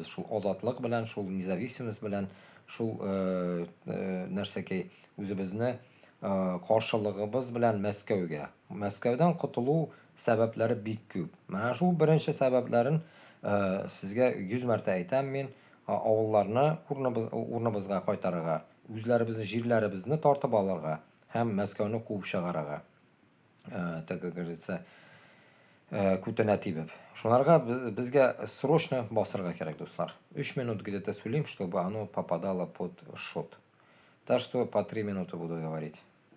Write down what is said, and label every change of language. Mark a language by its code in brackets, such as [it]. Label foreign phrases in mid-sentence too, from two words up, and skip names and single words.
[tt] Шул азатлык белән, шул независимость белән, шул нәрсәкәй үзебезне каршылыгыбыз белән Мәскәүгә. Мәскәүдән котылу сәбәпләре бик күп. Менә шул беренче сәбәпләрен сезгә 100 мәртә әйтәм мин, авылларны урыныбызга кайтарырга, үзләребезнең җирләребезне тартып алырга һәм Мәскәүне куып чыгарырга. [ru] Так говорится, [tt] күтенә тибеп. Шунарга безгә срочно басырга кирәк, дуслар. [ru] 3 минут где-то сөйлим, чтобы оно попадало под шот. Так что по 3 минуты буду говорить.